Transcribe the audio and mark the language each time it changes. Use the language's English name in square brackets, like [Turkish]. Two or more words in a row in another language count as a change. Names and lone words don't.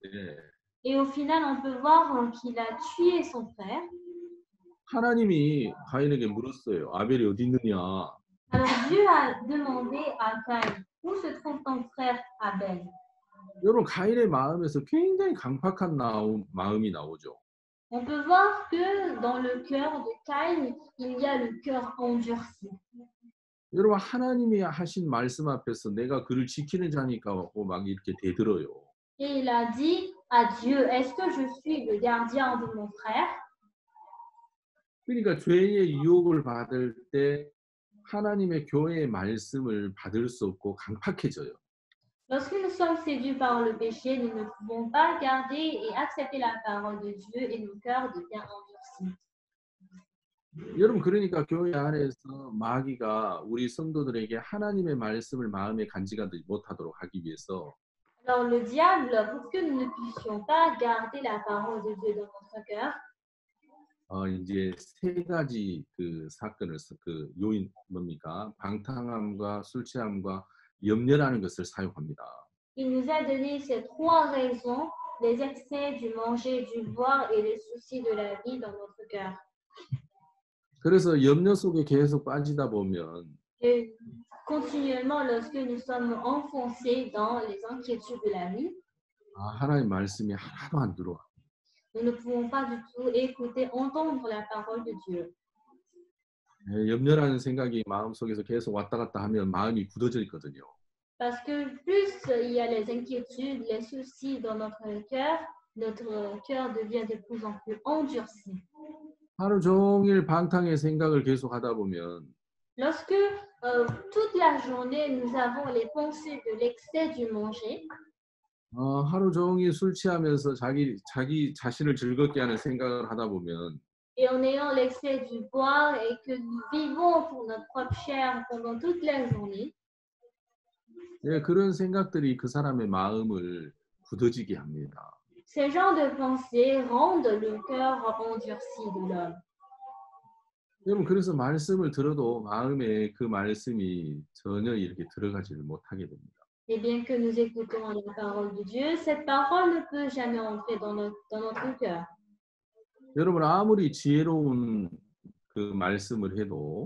[French] Et au final, on peut voir qu'il a tué son frère. [Korean] 하나님이 가인에게 물었어요. 아벨이 어디 있느냐? [French] Alors Dieu a demandé à Caïn, où se trouve ton frère Abel? [Korean] 여러분 가인의 마음에서 굉장히 강팍한 마음이 나오죠. [French] On peut voir que dans le cœur de Caïn, il y a le cœur endurci. [Korean] 여러분 하나님이 하신 말씀 앞에서 내가 그를 지키는 자니까 하고 막 이렇게 대들어요. [French] Et il a dit à Dieu, est-ce que je suis le gardien de mon frère? [Korean] 그러니까 죄의 유혹을 받을 때 하나님의 교회의 말씀을 받을 수 없고 강팍해져요. [French] Lorsque nous sommes séduits par le péché, nous ne pouvons pas garder et accepter la parole de Dieu et nos cœurs deviennent endurcis. [Korean] 여러분 그러니까 교회 안에서 마귀가 우리 성도들에게 하나님의 말씀을 마음에 간직하지 못하도록 하기 위해서 [French] Alors le diable, pour que nous ne puissions pas garder la parole de Dieu dans notre cœur, [Korean] 이제 세 가지 그 사건을 그 요인 뭡니까? 방탕함과 술 취함과 염려라는 것을 사용합니다. [French] il nous a donné ces trois raisons, les excès du manger, du boire et les soucis de la vie dans notre cœur. [Korean] 그래서 염려 속에 계속 빠지다 보면 [French] Et continuellement, lorsque nous sommes enfoncés dans les inquiétudes de la vie, [Korean] 하나님 말씀이 하나도 안 들어와. [French] nous ne pouvons pas du tout écouter, entendre la parole de Dieu. [Korean] 염려라는 생각이 마음속에서 계속 왔다 갔다 하면 마음이 굳어져 있거든요. [French] Parce que plus il y a les inquiétudes, les soucis dans notre cœur devient de plus en plus endurci. [Korean] 하루 종일 방탕의 생각을 계속 하다 보면 [French] Lorsque toute la journée, nous avons les pensées de l'excès du manger, [Korean] 하루 종일 술 취하면서 자기 자신을 즐겁게 하는 생각을 하다 보면 [French] et en ayant l'excès du boire et que nous vivons pour notre propre chair pendant toute la journée, [Korean] 그런 생각들이 그 사람의 마음을 굳어지게 합니다. [French] ces genres de pensées rendent le cœur endurci de l'homme. [Korean] 여러분 그래서 말씀을 들어도 마음에 그 말씀이 전혀 이렇게 들어가지를 못하게 됩니다. [French] Et bien que nous écoutons la parole de Dieu, cette parole ne peut jamais entrer dans notre cœur. [Korean] 여러분 아무리 지혜로운 그 말씀을 해도